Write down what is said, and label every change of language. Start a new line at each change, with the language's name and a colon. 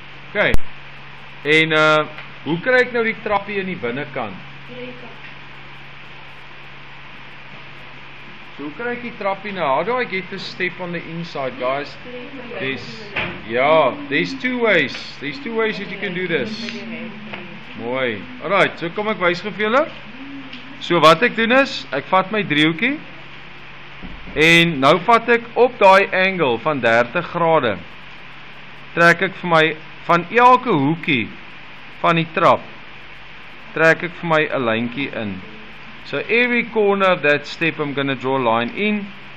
Afrikaans: Okay, en hoe kry ek nou die trappie in die binnekant? So hoe kry ek die trappie nou?
English: How do I get the step on the inside, guys? There's two ways. There's two ways that you can do this.
Afrikaans: Mooi. Alright, so kom ek wys vir julle. So wat ek doen is, ek vat my driehoekie en nou vat ek op daai angle van 30 grade. Trek ek vir my van elke hoekie van die trap. Trek ek vir my 'n lyntjie in.
English: So every corner of that step I'm going to draw a line in.